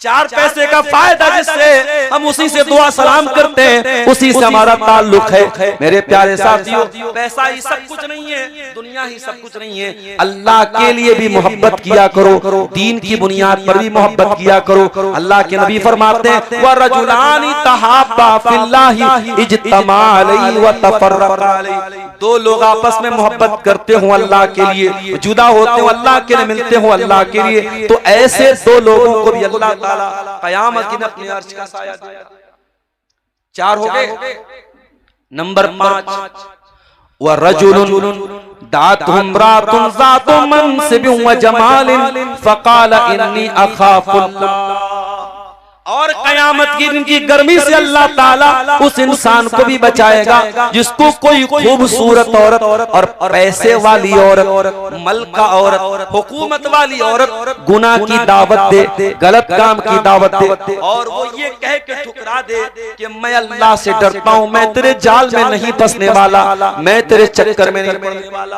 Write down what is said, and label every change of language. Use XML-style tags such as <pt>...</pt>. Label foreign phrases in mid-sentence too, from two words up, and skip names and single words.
<ur>4 پیسے کا فائدہ جس سے ہم اسی سے دعا سلام کرتے ہیں، اسی سے ہمارا تعلق ہے. میرے پیارے ساتھیو، پیسہ ہی سب کچھ نہیں ہے، دنیا ہی سب کچھ نہیں ہے. اللہ کے لیے بھی محبت کیا کرو، دین کی بنیاد پر بھی محبت کیا کرو. اللہ کے نبی فرماتے ہیں</ur> <ar>ورجلان تحابا في الله اجتمعا عليه وتفرقا عليه.</ar> <ur>2 لوگ آپس میں محبت کرتے ہو اللہ کے لیے، جدا ہوتے ہو اللہ کے لیے، ملتے ہو اللہ کے لیے، تو ایسے 2 لوگوں کو بھی اللہ تعالیٰ قیامت کے دن اپنے عرش کا سایہ دے گا. 4 ہو گئے۔ نمبر 5</ur> <ar>ورجل دعته امرأة ذات منصب وجمال فقال إني أخاف الله.</ar> <ur>اور قیامت کی دن کی گرمی سے اللہ تعالیٰ اس انسان کو بھی بچائے گا جس کو کوئی خوبصورت عورت اور پیسے والی عورت، ملکہ عورت، حکومت والی عورت گناہ کی دعوت دے، غلط کام کی دعوت دے، اور وہ یہ کہہ کے ٹھکرا دے کہ میں اللہ سے ڈرتا ہوں، میں تیرے جال میں نہیں پھنسنے والا، میں تیرے چکر میں نہیں پڑنے والا.</ur>